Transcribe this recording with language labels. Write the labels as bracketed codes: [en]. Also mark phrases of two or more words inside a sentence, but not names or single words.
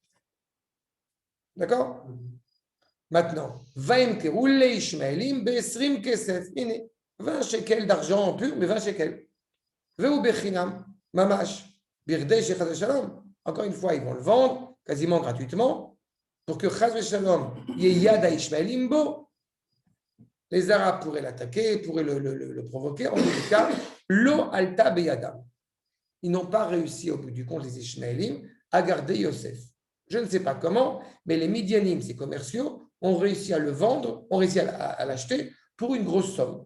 [fr] D'accord? Maintenant, 20 shekels d'argent en pur, mais 20 shekels. Encore une fois, ils vont le vendre quasiment gratuitement pour que [he] חס ושלום ידעו ישמעאלים בו. [fr] Les Arabes pourraient l'attaquer, pourraient le provoquer. En tout cas, [he] לא עלתה בידם. [fr] Ils n'ont pas réussi au bout du compte, les Ishmaélim, à garder Yosef. Je ne sais pas comment, mais les Midianim, ces commerciaux, ont réussi à le vendre, ont réussi à l'acheter pour une grosse somme.